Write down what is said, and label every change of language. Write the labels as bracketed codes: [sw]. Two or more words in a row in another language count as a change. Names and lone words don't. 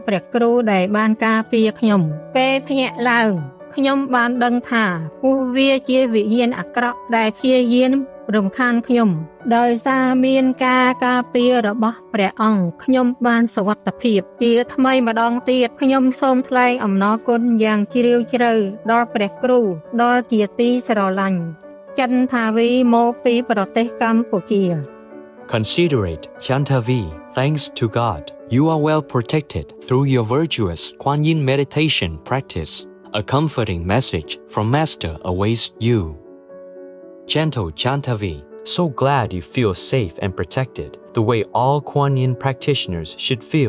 [km] ព្រះគ្រូដែលបានការពារខ្ញុំពេលភ្ញាក់ឡើងខ្ញុំបានដឹងថាពួកវាជាវិញ្ញាណអាក្រក់ដែលព្យាយាមរំខានខ្ញុំដោយសារមានការការពាររបស់ព្រះអង្គខ្ញុំបានសុវត្ថិភាពជាថ្មីម្ដងទៀតខ្ញុំសូមថ្លែងអំណរគុណយ៉ាងជ្រាលជ្រៅដល់ព្រះគ្រូដល់ជាទីស្រឡាញ់ចន្ទថាវីមកពីប្រទេសកម្ពុជា [en] Considerate Chantavi, thanks to God, you are well protected through your virtuous Kuan Yin meditation practice. A comforting message from Master awaits you. Gentle Chantavi, so glad you feel safe and protected, the way all Kuan Yin practitioners should feel.